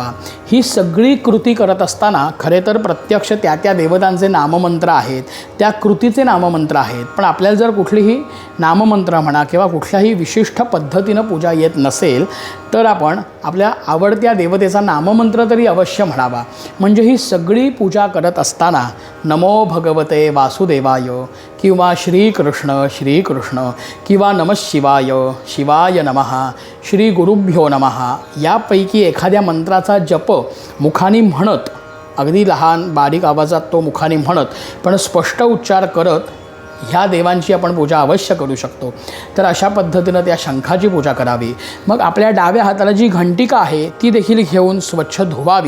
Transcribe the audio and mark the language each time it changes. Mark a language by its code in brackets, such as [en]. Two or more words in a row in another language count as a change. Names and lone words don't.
[mr] ही सगळी कृती करत असताना खरे तर प्रत्यक्ष त्या त्या देवतांचे नाममंत्र आहेत, त्या कृतीचे नाममंत्र आहेत. पण आपल्याला जर कुठलीही नाममंत्र म्हणा किंवा कुठल्याही विशिष्ट पद्धतीनं पूजा येत नसेल तर आपण आपल्या आवडत्या देवतेचा नाममंत्र तरी अवश्य म्हणावा. म्हणजे ही सगळी पूजा करत असताना [sa] नमो भगवते वासुदेवाय [mr] किंवा श्रीकृष्ण श्रीकृष्ण किंवा [sa] नमः शिवाय शिवाय नमः श्री गुरुभ्यो नमः [mr] यापैकी एखाद्या मंत्राचा जप मुखाने म्हणत, अगदी लहान बारीक आवाजात तो मुखाने म्हणत पण स्पष्ट उच्चार करत ह्या देवांची आपण पूजा अवश्य करू शकतो. तर अशा पद्धतीनं त्या शंखाची पूजा करावी. मग आपल्या डाव्या हाताला जी घंटिका आहे ती देखील घेऊन स्वच्छ धुवावी.